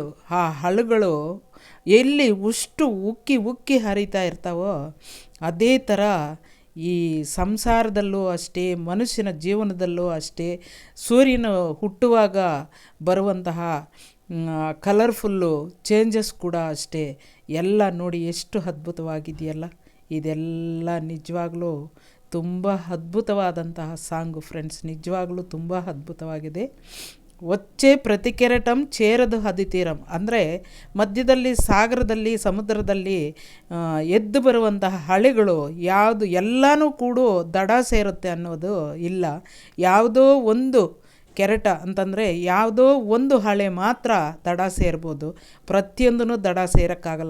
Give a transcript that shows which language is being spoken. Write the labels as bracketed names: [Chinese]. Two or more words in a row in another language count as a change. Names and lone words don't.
[Kannada] ಆ ಹಳಿಗಳು ಎಲ್ಲಿ ಉಕ್ಕಿ ಹರಿತಾ ಇರ್ತಾವೋ ಅದೇ ಥರ ಈ ಸಂಸಾರದಲ್ಲೂ ಅಷ್ಟೇ, ಮನುಷ್ಯನ ಜೀವನದಲ್ಲೂ ಅಷ್ಟೇ, ಸೂರ್ಯನ ಹುಟ್ಟುವಾಗ ಬರುವಂತಹ ಕಲರ್ಫುಲ್ಲು ಚೇಂಜಸ್ ಕೂಡ ಅಷ್ಟೇ. ಎಲ್ಲ ನೋಡಿ ಎಷ್ಟು ಅದ್ಭುತವಾಗಿದೆಯಲ್ಲ. ಇದೆಲ್ಲ ನಿಜವಾಗ್ಲೂ ತುಂಬ ಅದ್ಭುತವಾದಂತಹ ಸಾಂಗು ಫ್ರೆಂಡ್ಸ್. ನಿಜವಾಗ್ಲೂ ತುಂಬ ಅದ್ಭುತವಾಗಿದೆ. [Telugu] వచ్చే ప్రతి కెరటం చేరదు హది ತೀರಂ [Kannada] ಅಂದರೆ ಮಧ್ಯದಲ್ಲಿ ಸಾಗರದಲ್ಲಿ ಸಮುದ್ರದಲ್ಲಿ ಎದ್ದು ಬರುವಂತಹ ಹಳೆಗಳು ಯಾವುದು ಎಲ್ಲನೂ ಕೂಡ ದಡ ಸೇರುತ್ತೆ ಅನ್ನೋದು ಇಲ್ಲ. ಯಾವುದೋ ಒಂದು ಕೆರಟ ಅಂತಂದರೆ ಯಾವುದೋ ಒಂದು ಹಳೆ ಮಾತ್ರ ದಡ ಸೇರ್ಬೋದು, ಪ್ರತಿಯೊಂದೂ ದಡ ಸೇರೋಕ್ಕಾಗಲ್ಲ.